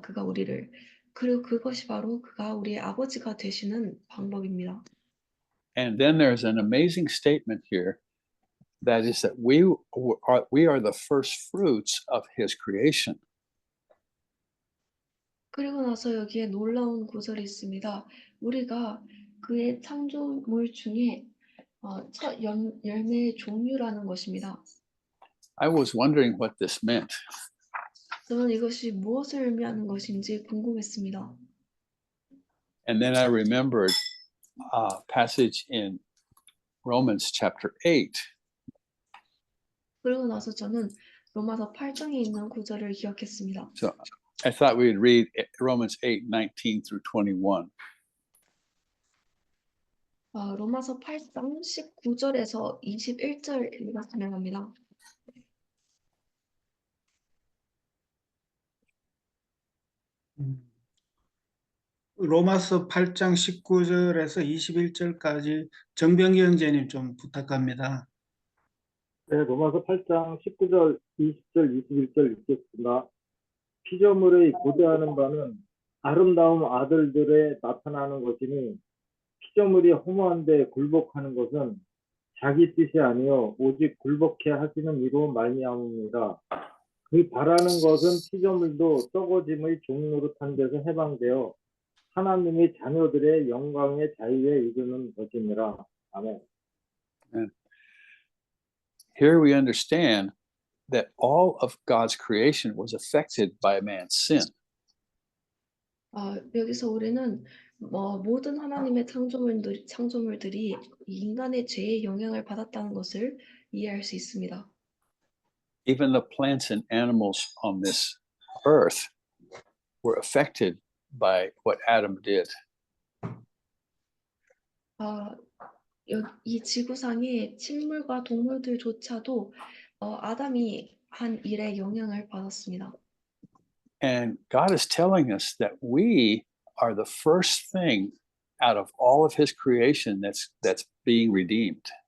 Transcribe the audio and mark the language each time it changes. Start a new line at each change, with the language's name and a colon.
Korean: 그가 우리를. 그리고 그것이 바로 그가 우리의 아버지가 되시는 방법입니다.
English: And then there's an amazing statement here that is that we are the first fruits of his creation.
Korean: 그리고 나서 여기에 놀라운 구절이 있습니다. 우리가 그의 창조물 중에 첫 열매의 종류라는 것입니다.
English: I was wondering what this meant.
Korean: 저는 이것이 무엇을 의미하는 것인지 궁금했습니다.
English: And then I remembered a passage in Romans chapter 8.
Korean: 그러고 나서 저는 로마서 8장에 있는 구절을 기억했습니다.
English: So I thought we'd read Romans 8:19 through 21.
Korean: 로마서 8장 19절에서 21절 읽었으면 합니다. 로마서 8장 19절에서 21절까지 정병기 형제님 좀 부탁합니다. 네, 로마서 8장 19절, 20절, 21절 읽겠습니다. 피조물의 고대하는 바는 아름다운 아들들에 나타나는 것이니 피조물이 허무한데 굴복하는 것은 자기 뜻이 아니요 오직 굴복해 하시는 이로 말미암습니다. 그 바라는 것은 피조물도 썩어짐의 종노릇한 데서 해방되어 하나님의 자녀들의 영광의 자유에 이르는 것이니라. 아멘.
English: Here we understand that all of God's creation was affected by man's sin.
Korean: 여기서 우리는 모든 하나님의 창조물들이 이 인간의 죄의 영향을 받았다는 것을 이해할 수 있습니다.
English: Even the plants and animals on this earth were affected by what Adam did.
Korean: 이 지구상의 식물과 동물들조차도 아담이 한 일에 영향을 받았습니다.
English: And God is telling us that we are the first thing out of all of his creation that's being redeemed.